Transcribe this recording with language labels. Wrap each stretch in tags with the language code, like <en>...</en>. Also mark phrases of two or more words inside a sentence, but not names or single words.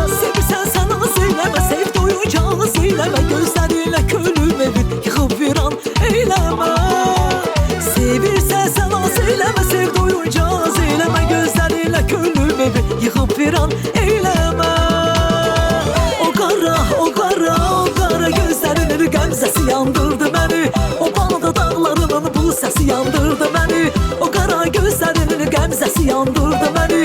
<tr>Sevsen sen az eyleme, sev doyacağız eyleme, gözlerinle kölüm evin yıkıp viran eyleme. Sevirsen sen az eyleme, sev doyacağız eyleme, gözlerinle kölüm evin yıkıp viran eyleme.</tr> <az>O qara, o qara, o qara gözlərinin qəmzəsi yandırdı məni. O balda dağlarının bu səsi yandırdı məni. O qara gözlərinin qəmzəsi yandırdı məni.</az>